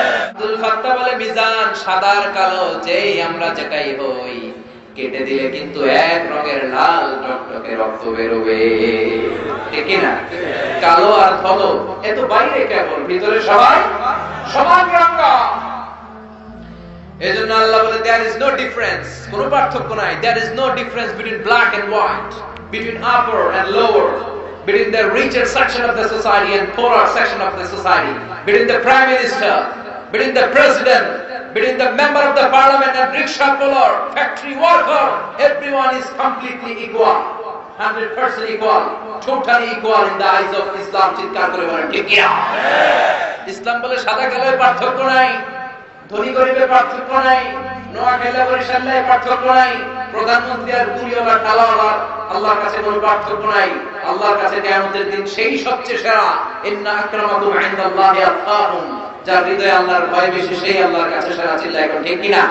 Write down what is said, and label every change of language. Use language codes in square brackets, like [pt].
[bn] Abdul Fattah বলে মিজান, সাদার কালো যেই আমরা যেটাই হই, কেটে দিলে কিন্তু এক রঙের লাল টকটকে রক্ত বেরোবে, ঠিক কি না? কালো আর ধলো এ তো বাইরে কেবল, ভিতরে সবাই সমান রঙ। এজন্য আল্লাহ বলে [en] there is no difference, [bn] কোনো পার্থক্য নাই। [en] there is no difference between black and white, between upper and lower, between the richer section of the society and poorer section of the society, between the prime minister, between the president, between the member of the parliament and rickshaw puller, factory worker. Everyone is completely equal, 100% equal, totally equal in the eyes of Islam. [bn] চিৎকার করে বলেন ঠিক কি না? ইসলাম বলে সাদা কালোয় পার্থক্য নাই, ধনী গরিবের পার্থক্য নাই, নোয়াখালী বরিশালের পার্থক্য নাই, প্রধানমন্ত্রী আর পুরিওয়ালা টালাওয়ালা আল্লাহর কাছে কোনো পার্থক্য নাই। আল্লাহর কাছে কিয়ামতের দিন সেই সবচেয়ে সেরা, [ar] ইন্না আকরামাকুম ইনদাল্লাহি আতকাকুম, [bn] যার হৃদয়ে আল্লাহর ভয় বেশি সেই আল্লাহর কাছে সেরা। চিল্লায় এখন ঠিক কি না?